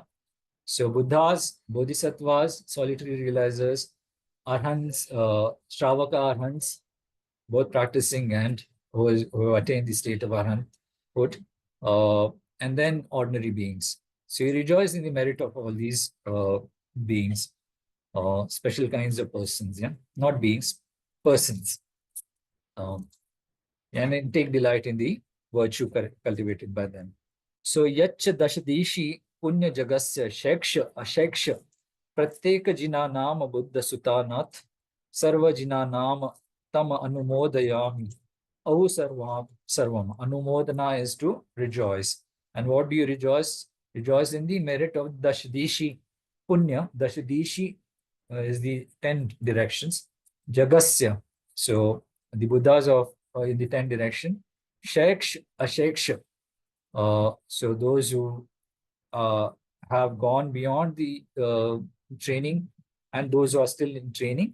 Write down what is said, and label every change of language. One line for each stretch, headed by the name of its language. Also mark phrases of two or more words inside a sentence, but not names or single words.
English: So Buddhas, Bodhisattvas, solitary realizers, Arhants, Shravaka Arhants, both practicing and who attain the state of Arhanthood, and then ordinary beings. So you rejoice in the merit of all these beings, special kinds of persons, yeah, not beings, persons. And then take delight in the virtue cultivated by them.
Sanskrit: So यच दशदिशि पुण्य जगस्य शेक्ष अशेक्ष प्रत्येक जिन नाम बुद्ध सुतनाथ सर्व जिन नाम तम् अनुमोदयामि अहु सर्वम्.
English: Anumodana is to rejoice. And what do you rejoice? Rejoice in the merit of
Sanskrit: दशदिशि पुण्य.
English: Dashadishi is the 10 directions. Jagasya. So the Buddhas of in the 10 direction.
Sanskrit: शेक्ष्, अशेक्ष.
English: So those who have gone beyond the training and those who are still in training.